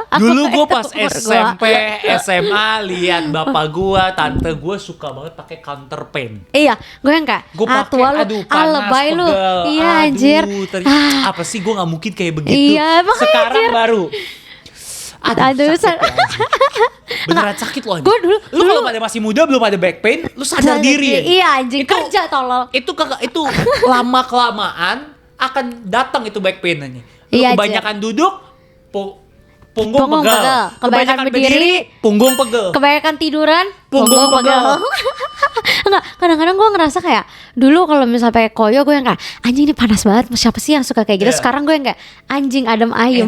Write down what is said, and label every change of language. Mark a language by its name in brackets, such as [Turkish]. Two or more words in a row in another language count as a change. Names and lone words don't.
[Indonesian] Dulu gue pas SMP, SMA lihat bapak gue, tante gue suka banget pakai counter pain. Iya, gue yang kayak Gue pakai, tua lu, aduh panas, lebay lu. pegel, Iya anjir. Apa sih gue nggak mungkin kayak begitu. Iya, makanya sekarang anjir. baru. Aduh, sakit ya, beneran sakit loh. Gue dulu Lu kalau pada masih muda belum ada [English] back pain, [Indonesian] lu sadar diri ya. Iya anjing, kerja tolol. Itu lama kelamaan akan datang itu [English] back pain- [Indonesian] nya. Lu Iya, kebanyakan duduk, punggung Punggung pegel. pegel. Kebanyakan berdiri, punggung pegel. Kebanyakan tiduran, Punggung pegel. Enggak, kadang-kadang gue ngerasa kayak dulu kalau misalnya pakai koyo gue yang kayak anjing ini panas banget, siapa sih yang suka kayak gitu. Iya. Sekarang gue yang kayak anjing adem ayem.